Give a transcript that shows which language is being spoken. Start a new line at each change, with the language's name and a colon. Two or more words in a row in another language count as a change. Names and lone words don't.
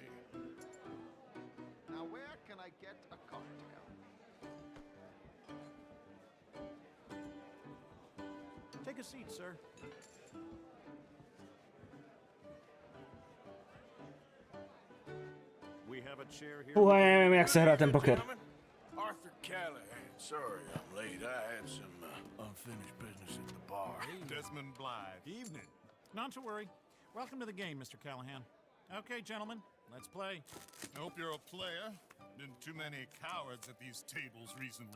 English: Now where can I get a cocktail? Take a seat, sir. We have a chair here.
Czech: Fú, já nevím, jak se hrá ten poker.
English: Arthur Callahan. Sorry I'm late. I had some unfinished business at the bar. Desmond Blythe. Evening. Not to worry. Welcome to the game, Mr. Callahan. Okay, gentlemen, let's play. I hope you're a player. Been too many cowards at these tables recently.